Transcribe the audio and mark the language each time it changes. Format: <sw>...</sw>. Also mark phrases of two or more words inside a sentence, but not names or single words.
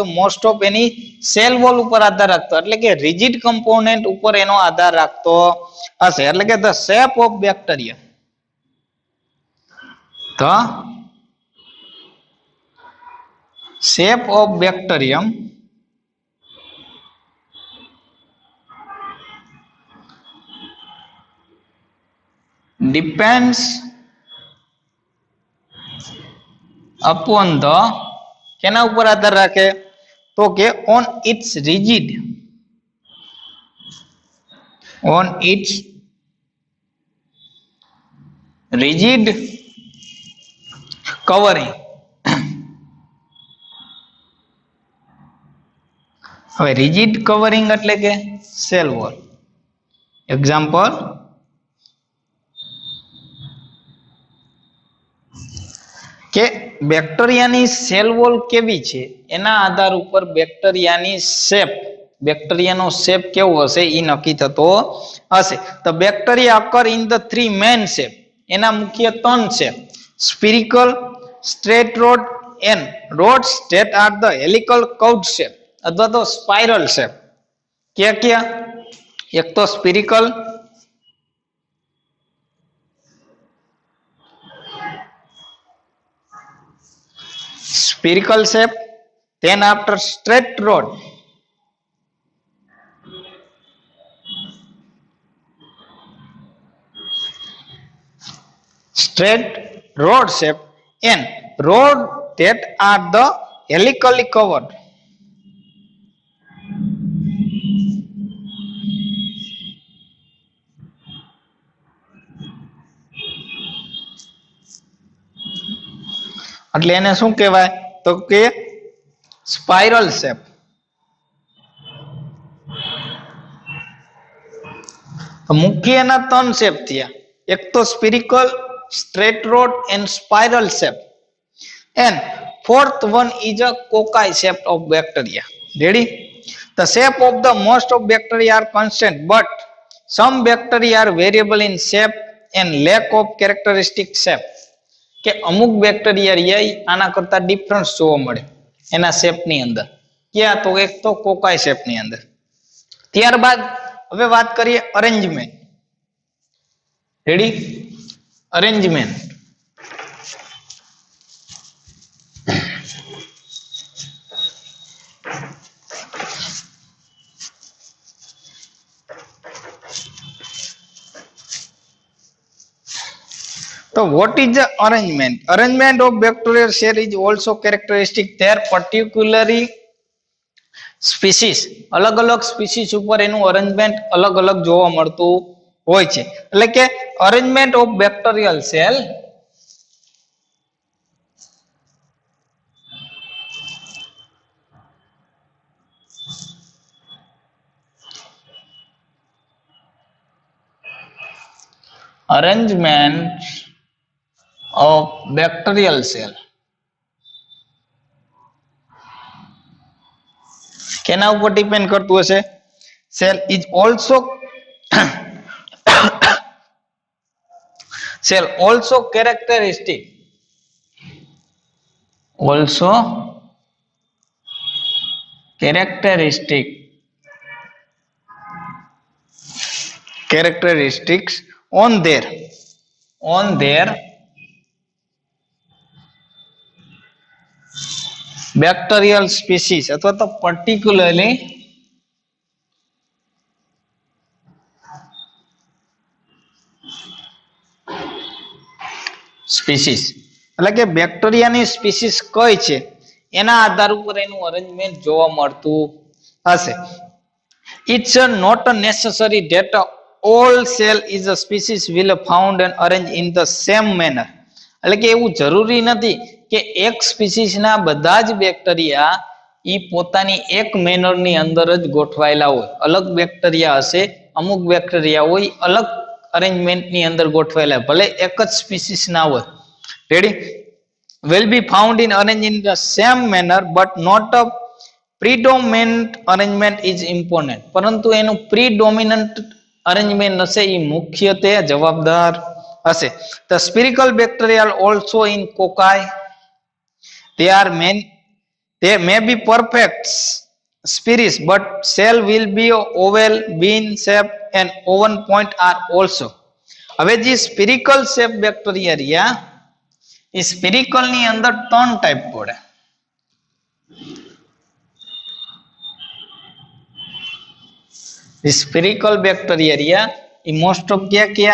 <en>most of any cell wall</en> <gu>ઉપર આધાર રાખતો, એટલે કે</gu> <en>rigid component</en> <gu>ઉપર એનો આધાર રાખતો હશે. એટલે કે</gu> <en>the shape of bacteria, the shape of bacterium depends upon the</en> <gu>કેના ઉપર આધાર રાખે? તો કે</gu> <en>on its rigid covering.</en> <gu>હવે</gu> <en>rigid covering</en> <gu>એટલે કે</gu> <en>cell wall.</en> <gu>એક્ઝામ્પલ કે બેક્ટેરિયાની</gu> <en>cell wall</en> <gu>કેવી છે એના આધાર ઉપર બેક્ટેરિયાની શેપ બેક્ટેરિયાનો શેપ કેવો હશે એ નક્કી થતો હશે.</gu> <en>તો bacteria occur in the three main shape,</en> <gu>એના મુખ્ય ત્રણ શેપ,</gu> <en>spherical, straight rod and rods that are the helical curved shape</en> <gu>અથવા તો</gu> <en>spiral shape.</en> <gu>ક્યાં? એક તો સ્પિરિકલ,</gu> <en>spherical shape, then after straight rod, straight rod shape and rod that are the helically covered.</en> <gu>એટલે એને શું કહેવાય તો કે</gu> <en>spiral shape.</en> <gu>મુખ્ય એના ત્રણ શેપ થયા, એક તો</gu> <en>spherical, straight rod and spiral shape, and fourth one is a cocci shape of bacteria. Ready? The shape of the most of bacteria are constant, but some bacteria are variable in shape and lack of characteristic shape.</en> <gu>કે અમુક બેક્ટેરિયા રહ્યા આના કરતા ડિફરન્સ જોવા મળે એના શેપની અંદર. ક્યાં? તો એક તો કોકાઈ શેપની અંદર. ત્યારબાદ હવે વાત કરીએ અરેન્જમેન્ટ.</gu> <en>Ready? Arrangement. So what is the arrangement? Arrangement of bacterial cell is also characteristic their particularly species.</en> <gu>અલગ અલગ સ્પીસીસ ઉપર એનું અરેન્જમેન્ટ અલગ અલગ જોવા મળતું હોય છે. એટલે કે</gu> <en>arrangement of bacterial cell arrangement of bacterial cell</en> <gu>કેના ઉપર ડિપેન્ડ કરતું હશે?</gu> <en>cell is also cell also characteristic characteristics on their bacterial species</en> <gu>અથવા તો</gu> <en>particularly સ્પીસીસ.</en> <gu>એટલે કે બેક્ટેરિયાની સ્પીસીસ કઈ છે એના આધાર ઉપર એનું અરેન્જમેન્ટ જોવા મળતું હશે.</gu> <en>It's not necessary that all cell is a species will found and arranged in the same manner.</en> <gu>એટલે કે એવું જરૂરી નથી કે એક સ્પીસીસના બધા જ બેક્ટેરિયા ઈ પોતાની એક મેનરની અંદર જ ગોઠવાયેલા હોય. અલગ બેક્ટેરિયા હશે, અમુક બેક્ટેરિયા હોય અલગ અરેન્જમેન્ટની અંદર ગોઠવાયેલા, ભલે એક જ સ્પીસીસ ના હોય. રેડી?</gu> <en>will be found in arranged in the same manner but not a predominant arrangement is important.</en> <gu>પરંતુ એનું</gu> <en>predominant arrangement</en> <gu>હશે એ મુખ્યત્વે જવાબદાર હશે.</gu> <en>The spherical bacteria are also in cocci. They may be perfect spheres but cell will be oval, bean shape and oven point are also.</en> <gu>હવે જે</gu> <en>spherical shape bacteria</en> <gu>રહ્યા એ સ્પિરિકલ ની અંદર ત્રણ ટાઈપ પડે. સ્પિરિકલ બેક્ટેરિયા રહ્યા એ મોસ્ટ ઓફ ક્યાં?</gu>